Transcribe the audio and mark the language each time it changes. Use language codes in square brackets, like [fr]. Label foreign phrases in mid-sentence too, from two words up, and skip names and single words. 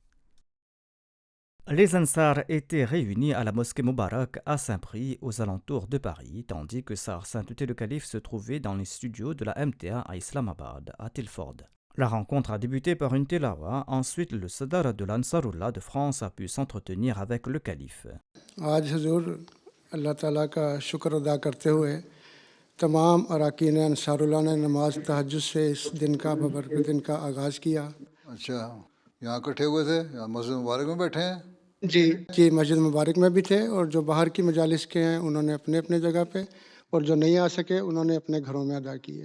[fr] Les Ansar étaient réunis à la mosquée Moubarak à Saint-Prix, aux alentours de Paris, tandis que Sa Sainteté le Calife se trouvait dans les studios de la MTA à Islamabad, à Tilford. La rencontre a débuté par une tilawa, ensuite le Sadar de l'Ansarullah de France a pu s'entretenir avec le Calife. [ur] آج حضور اللہ تعالیٰ کا شکر ادا کرتے ہوئے تمام اراکین انصار اللہ نے نماز تہجد سے اس دن کا ببرکت دن کا آغاز کیا۔ اچھا، یہاں اکٹھے ہوئے تھے، یہاں مسجد مبارک میں بیٹھے ہیں؟ جی مسجد مبارک میں بھی تھے، اور جو باہر کی مجالس کے ہیں انہوں نے اپنے اپنے جگہ پہ، اور جو نہیں آ سکے انہوں نے اپنے گھروں میں ادا کیے۔